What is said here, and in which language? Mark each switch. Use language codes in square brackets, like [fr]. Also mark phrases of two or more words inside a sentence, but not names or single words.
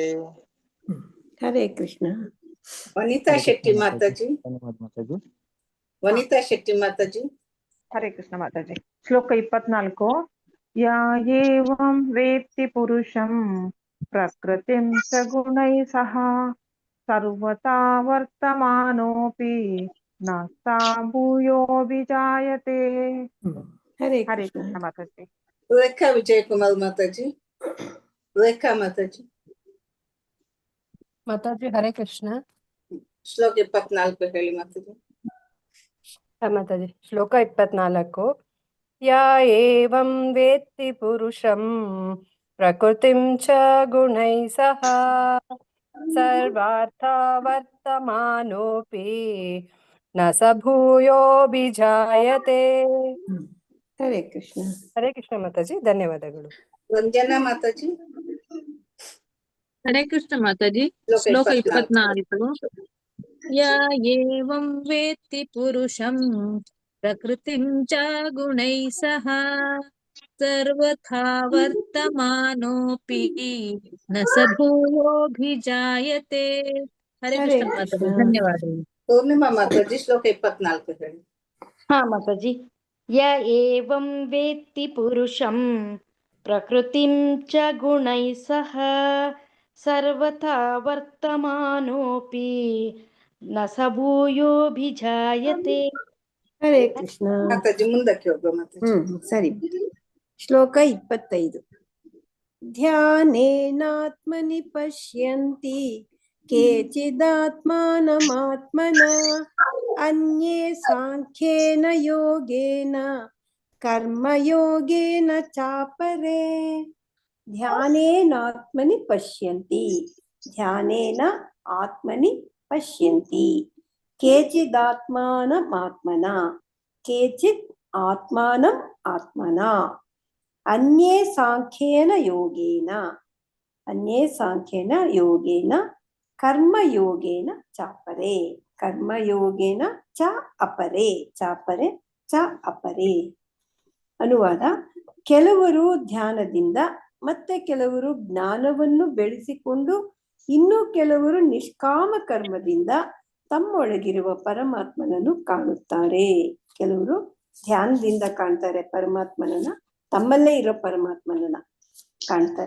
[sa] ಹರೇ ಕೃಷ್ಣ. [kn] ವನಿತಾ ಶೆಟ್ಟಿ ಮಾತಾಜಿ. ಮಾತಾಜಿ. ವನಿತಾ ಶೆಟ್ಟಿ ಮಾತಾಜಿ. [sa] ಹರೇ ಕೃಷ್ಣ [kn] ಮಾತಾಜಿ. ಶ್ಲೋಕ 24. [sa] ಯಾ ಏವಂ ವೇತ್ತಿ ಪುರುಷಂ ಪ್ರಕೃತಿಂ ಚ ಗುಣೈಃ ಸಹ ಸರ್ವತಾ ವರ್ತಮಾನೋಪಿ ನ ಸಾ ಭೂಯೋ ವಿಜಾಯತೆ. ಹರೇ ಹರೇ ಕೃಷ್ಣ [kn] ಮಾತಾಜಿ. ರೇಖಾ ವಿಜಯಕುಮಾರ್ ಮಾತಾಜಿ. ರೇಖಾ ಮಾತಾಜಿ. ಮಾತಾಜಿ [sa] ಹರೇ ಕೃಷ್ಣ. [kn] ಶ್ಲೋಕ 24 ಹೇಳಿ ಮಾತಾಜಿ. ಮಾತಾಜಿ ಶ್ಲೋಕ 24. [sa] ಯಾ ಏವಂ ವೇತ್ತಿ ಪುರುಷಂ ಪ್ರಕೃತಿಂ ಚ ಗುಣೈಃ ಸಹ ಸರ್ವಾರ್ಥ ವರ್ತಮಾನೋಪಿ न स भूयोऽभिजायते। ಹರೇ ಕೃಷ್ಣ. ಹರೇ ಕೃಷ್ಣ [kn] ಮಾತಾಜಿ, ಧನ್ಯವಾದಗಳು. ವಂದನಾ ಮಾತಾಜಿ. [sa] ಹರೇ ಕೃಷ್ಣ [kn] ಮಾತಾಜಿ. ಶ್ಲೋಕ 24. [sa] ಯಾ ಏವಂ ವೇತ್ತಿ ಪುರುಷಂ ಪ್ರಕೃತಿಂ ಚ ಗುಣೈಃ ಸಹ ಸರ್ವಥಾ ವರ್ತಮಾನೋಪಿ ನ ಸ ಭೂಯೋಭಿಜಾಯತೆ. ಹರೇ ಕೃಷ್ಣ [kn] ಮಾತಾಜಿ, ಧನ್ಯವಾದಗಳು. ಪೂರ್ಣಿಮಾ ಮಾತಾಜಿ, ಶ್ಲೋಕ 24 ಹೇಳಿ. ಹಾ ಮಾತಾಜಿ. [sa] ಯ ಏವಂ ವೇತ್ತಿ ಪುರುಷಂ ಪ್ರಕೃತಿಂ ಚ ಗುಣೈಃ ಸಹ ಸರ್ವಥಾ ವರ್ತಮಾನೋಪಿ ನ ಸ ಭೂಯೋಭಿಜಾಯತೆ. ಹರೇ ಕೃಷ್ಣ [kn] ಮಾತಾಜಿ, ಮುಂದಕ್ಕೆ ಹೋಗುವ ಮಾತಾಜಿ. ಸರಿ. ಶ್ಲೋಕ 25. [sa] ಧ್ಯಾನೇನಾತ್ಮನಿ ಪಶ್ಯಂತಿ ಕೇಚಿದಾತ್ಮಾನಮಾತ್ಮನ ಅನ್ಯೇ ಸಾಂಖ್ಯೇನ ಯೋಗೇನ ಕರ್ಮಯೋಗೇನ ಚಾಪರೇ. ಧ್ಯಾನೇನಾತ್ಮನಿ ಪಶ್ಯಂತಿ, ಧ್ಯಾನೇನ ಆತ್ಮನಿ ಪಶ್ಯಂತಿ, ಕೇಚಿದಾತ್ಮಾನಮಾತ್ಮನ, ಕೇಚಿತ್ ಆತ್ಮಾನಂ ಆತ್ಮನ, ಅನ್ಯೇ ಸಾಂಖ್ಯೇನ ಯೋಗೇನ, ಅನ್ಯೇ ಸಾಂಖ್ಯೇನ ಯೋಗೇನ ಕರ್ಮಯೋಗೇನ ಚಾಪರೆ, ಕರ್ಮಯೋಗೇನ ಚ ಅಪರೆ, ಚಾಪರೆ ಚ ಅಪರೆ. [kn] ಅನುವಾದ: ಕೆಲವರು ಧ್ಯಾನದಿಂದ, ಮತ್ತೆ ಕೆಲವರು ಜ್ಞಾನವನ್ನು ಬೆಳೆಸಿಕೊಂಡು, ಇನ್ನು ಕೆಲವರು ನಿಷ್ಕಾಮ ಕರ್ಮದಿಂದ ತಮ್ಮೊಳಗಿರುವ ಪರಮಾತ್ಮನನ್ನು ಕಾಣುತ್ತಾರೆ. ಕೆಲವರು ಧ್ಯಾನದಿಂದ ಕಾಣ್ತಾರೆ ಪರಮಾತ್ಮನನ್ನ, ತಮ್ಮಲ್ಲೇ ಇರೋ ಪರಮಾತ್ಮನನ್ನ ಕಾಣ್ತಾರೆ.